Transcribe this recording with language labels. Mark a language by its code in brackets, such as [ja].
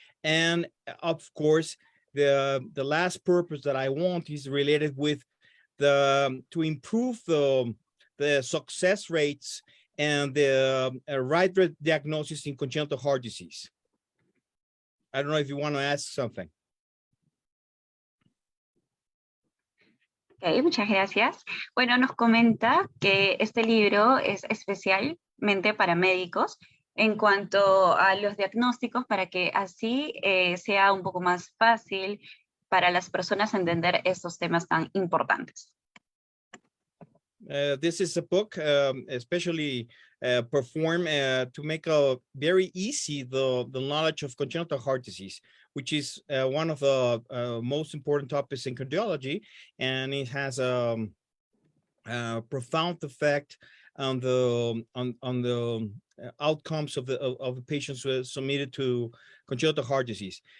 [en] And of course, the last purpose that I want is related with to improve the success rates and the right diagnosis in congenital heart disease. I don't know if you want to ask something. [es] Ok, muchas gracias. Bueno, nos comenta que este libro es especialmente para médicos en cuanto a los diagnósticos para que así sea un poco más fácil para las personas entender estos temas tan importantes. [en] This is a book especially performed to make a very easy the knowledge of congenital heart disease, which is one of the most important topics in cardiology, and it has a profound effect on the outcomes of the patients who are submitted to congenital heart disease.